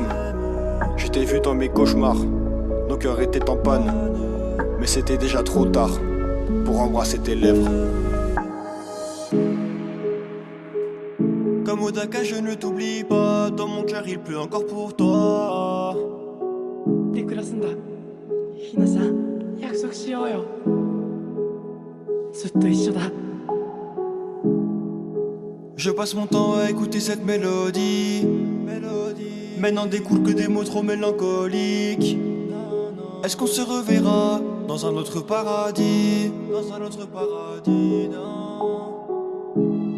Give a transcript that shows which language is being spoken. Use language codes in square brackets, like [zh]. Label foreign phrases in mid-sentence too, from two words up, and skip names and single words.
[fr] Je t'ai vu dans mes cauchemars, nos cœurs étaient en panne, mais c'était déjà trop tard pour embrasser tes lèvres. Comme Odaka, je ne t'oublie pas, dans mon cœur il pleut encore pour toi. [ja] で暮らすんだ。ひなさん、約束しようよ。ずっと一緒だ。 [fr] Je passe mon temps à écouter cette mélodie. Mais n'en découle que des mots trop mélancoliques. Est-ce qu'on se reverra dans un autre paradis? Dans un autre paradis, non.